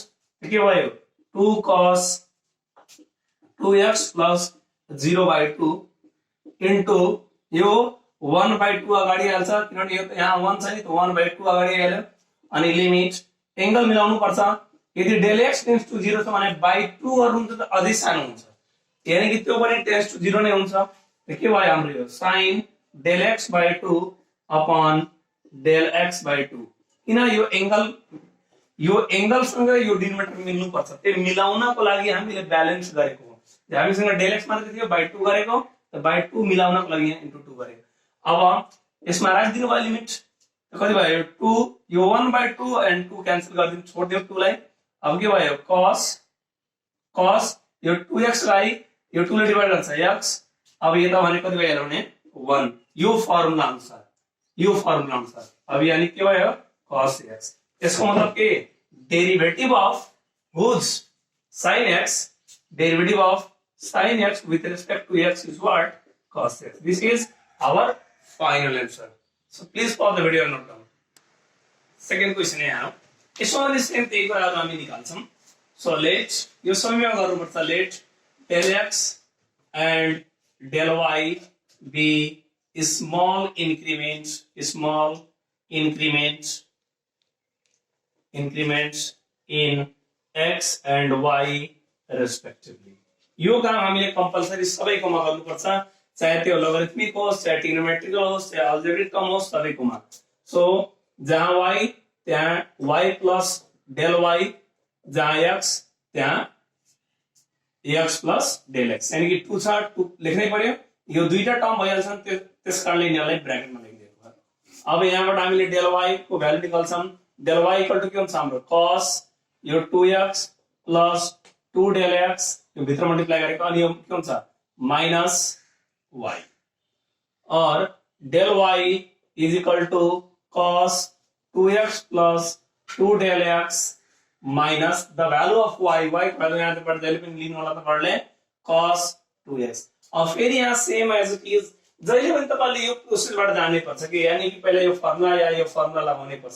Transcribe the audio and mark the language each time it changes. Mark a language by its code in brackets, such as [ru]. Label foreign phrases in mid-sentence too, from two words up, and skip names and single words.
[ne] के भयो, 2 cos 2x प्लस 0/2 इन्टु यो 1/2 अगाडि हाल्छ, किनभने यो यहाँ 1 छ नि, त 1/2 अगाडि हाल्यो। अनि [en] limit angle [ne] मिलाउनु पर्छ। यदि [en] del x tends to [ne] 0 छ भने बाई 2 गर्नु हुन्छ त अझै सानो हुन्छ, [hi] यानी कि [ne] त्यो पनि [en] tends to [ne] 0 नै हुन्छ। त के भयो हाम्रो यो [en] sine del x by 2 upon del x by 2. [ne] किन यो एंगलसँग यो डिनोमिनेटर मिल्नु पर्छ, त्यो मिलाउनको लागि हामीले ब्यालेन्स गरेको हो। हामीसँग [en] del x [ne] मात्र थियो, बाई 2 गरेको, त बाई 2 मिलाउनको लागि यहाँ इन्टु 2 गरेको। अब यसमा राखिदिनु भयो लिमिट, कति भयो 2, यो 1/2 एन्ड 2 क्यान्सल गरिदिनु, छोड्दियो 2 लाई। अब के भयो cos यो 2x लाई यो 2 ले डिवाइड गर्छ x। अब यता भने कति भयो भने 1, यो फर्मुला अनुसार। अब यानी के भयो cos x। यसको मतलब के, [en] derivative of whose sin x, derivative of sin x with respect to x is what, cos x। This is our final answer. So please pause the video and note down. Second question [ne] यहाँ यसमा पनि सेम त्यही कुराहरु हामी निकाल्छौं। [en] So let [ne] यो संयोग गर्नुपर्छ, [en] let del x and del y be small increments in x and y respectively। [ne] यो काम हामीले कम्पलसरी सबैकोमा गर्नुपर्छ, चाहे त्यो लोगरिथमिक होस्, चाहे ट्रिग्नोमेट्रिकल होस्, चाहे अल्जेब्रिक होस्, सबैकोमा। सो जहाँ y त्यहाँ [en] y plus del y, [ne] जहाँ x त्यहाँ [en] x plus del x, [hi] यानी कि [ne] 2 छ 2 लेख्नै पर्यो। यो दुईटा टर्म भइहाल्छन्, त्यसकारणले यिनीहरूलाई ब्र्याकेटमा लेखिदिएको छ। अब यहाँबाट हामीले [en] del y [ne] को भ्यालु निकाल्छौं। [en] del y equal to [ne] के हुन्छ हाम्रो cos यो 2x [en] plus 2 del x, [ne] यो भित्र मल्टिप्लाई गरेको, अनि यो के हुन्छ [en] minus y, [ne] और [en] del y is equal to cos 2x plus 2 del x minus the value of y, [ne] y को भ्यालु यहाँ तपाईहरुले जहिले पनि लिनु होला तपाईहरुले cos 2x। अब फेरि यहाँ [en] same as it is, [ne] जहिले पनि तपाईले यो प्रोसेसबाट जानै पर्छ कि, [hi] यानी कि [ne] पहिला यो फर्मुला या यो फर्मुला लगाउनै पर्छ।